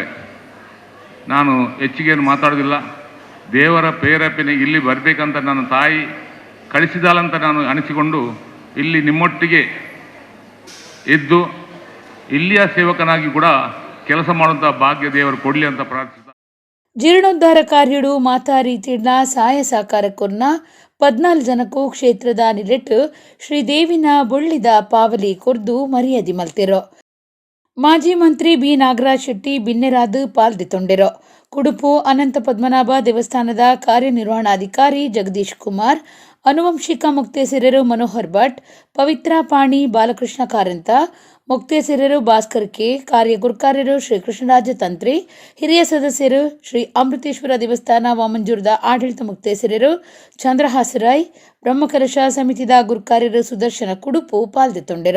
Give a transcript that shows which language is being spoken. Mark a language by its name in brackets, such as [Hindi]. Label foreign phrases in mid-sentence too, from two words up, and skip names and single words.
[Kannada] ನಾನು ಹೆಚ್ಚಿಗೇನು ಮಾತಾಡೋದಿಲ್ಲ. ದೇವರ ಪ್ರೇರೇಪಣೆ ಇಲ್ಲಿ ಬರಬೇಕಂತ ನನ್ನ ತಾಯಿ ಕಳಿಸಿದಾಳಂತ ನಾನು ಅನಿಸಿಕೊಂಡು ಇಲ್ಲಿ ನಿಮ್ಮೊಟ್ಟಿಗೆ ಇದ್ದು ಇಲ್ಲಿಯ ಸೇವಕನಾಗಿ ಕೂಡ ಕೆಲಸ ಮಾಡುವಂಥ ಭಾಗ್ಯ ದೇವರು ಕೊಡಲಿ ಅಂತ ಪ್ರಾರ್ಥಿಸ್ತಾ [Tulu] ಜೀರ್ಣೋದ್ಧಾರ ಕಾರ್ಯಡು ಮಾತಾ ರೀತಿಯ ಸಹಾಯ ಸಹಕಾರಕ್ಕೊನ್ನ 14 ಜನಕ್ಕೂ ಕ್ಷೇತ್ರದ ನಿಲೆಟ್ಟು ಶ್ರೀದೇವಿನ ಬೊಳ್ಳಿದ ಪಾವಲಿ ಕೊರ್ದು ಮರ್ಯಾದೆ ಮಲ್ತಿರೋ. ಮಾಜಿ ಮಂತ್ರಿ ಬಿ ನಾಗರಾಜ್ ಶೆಟ್ಟಿ ಬಿನ್ನೆರಾದು ಪಾಲ್ದಿತೊಂಡಿರೋ. ಕುಡುಪು ಅನಂತ ಪದ್ಮನಾಭ ದೇವಸ್ಥಾನದ ಕಾರ್ಯನಿರ್ವಹಣಾಧಿಕಾರಿ ಜಗದೀಶ್ ಕುಮಾರ್, ಅನುವಂಶಿಕ ಮುಕ್ತೇಸರರು ಮನೋಹರ್ ಭಟ್, ಪವಿತ್ರ ಪಾಣಿ ಬಾಲಕೃಷ್ಣ ಕಾರಂತ, ಮುಕ್ತೇಸರರು ಭಾಸ್ಕರ್ ಕೆ, ಗುರುಕಾರ್ಯರು ಶ್ರೀ ಕೃಷ್ಣರಾಜ ತಂತ್ರಿ, ಹಿರಿಯ ಸದಸ್ಯರು ಶ್ರೀ ಅಮೃತೇಶ್ವರ ದೇವಸ್ಥಾನ ವಾಮಂಜೂರದ ಆಡಳಿತ ಮುಕ್ತೇಸರರು ಚಂದ್ರಹಾಸರಾಯ್, ಬ್ರಹ್ಮಕಲಶ ಸಮಿತಿದ ಗುರುಕಾರ್ಯರು ಸುದರ್ಶನ ಕುಡುಪು ಪಾಲ್ದಿತೊಂಡಿರೋ.